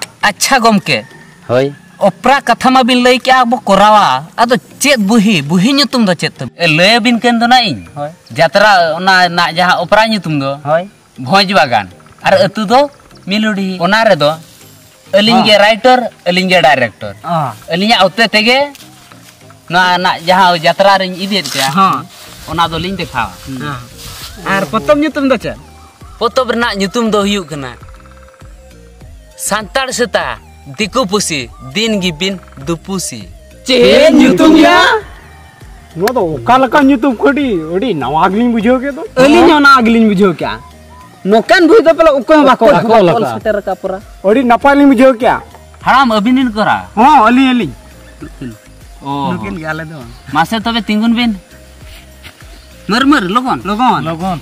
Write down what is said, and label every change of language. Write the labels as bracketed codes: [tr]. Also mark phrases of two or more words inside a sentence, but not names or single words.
[sat] अच्छा गमके होय ओपरा कथा मा बिन लई के आबो कोरावा आदो चेत बुही नुतुम दो चेत लय बिन केन दो ना इन जतरा ओना ना जहां ओपरा नुतुम दो होय भोज बागान और अतु दो मिलोडी ओना रे दो अलिंग के राइटर अलिंग के डायरेक्टर अलिंग औते तेगे ना जहां जतरा रे इदे ते हां ओना दो लिंग देखावा और पतम नुतुम दो चे पोतब रना नुतुम दो हुयु कना सांतार सेता दिकु पुसी दिन गिबिन दुपुसी चे नुतुम या नो तो कालका नुतुम खडी ओडी नवा अगलिन बुझो के तो अलिन ना अगलिन बुझो क्या नोकान बुझ दो पला उको बाको लका सटर का पूरा ओडी नपालिन बुझो क्या हराम अभिनिन करा हां अली ओ नोकिन गाले दो मासे तबे तिंगुन बिन मर लगन